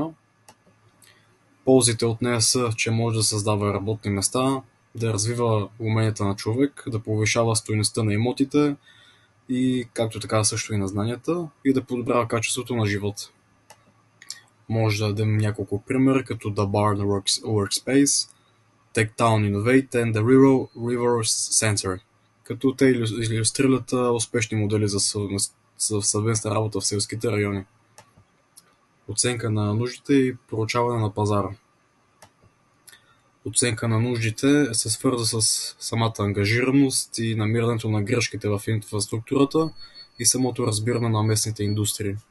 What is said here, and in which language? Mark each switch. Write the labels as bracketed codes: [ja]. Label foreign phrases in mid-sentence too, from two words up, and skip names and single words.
[bg] Ползите от нея са, че може да създава работни места, да развива уменията на човек, да повишава стойността на имотите и както така също и на знанията и да подобрява качеството на живот. Може да дадем няколко примера, като The Barn Workspace, TechTown Innovate and The Reverse Center, като те илюстрират успешни модели за съвместна работа в селските райони. Оценка на нуждите и проучване на пазара. Оценка на нуждите се свързва с самата ангажираност и намирането на грешките в инфраструктурата и самото разбиране на местните индустрии.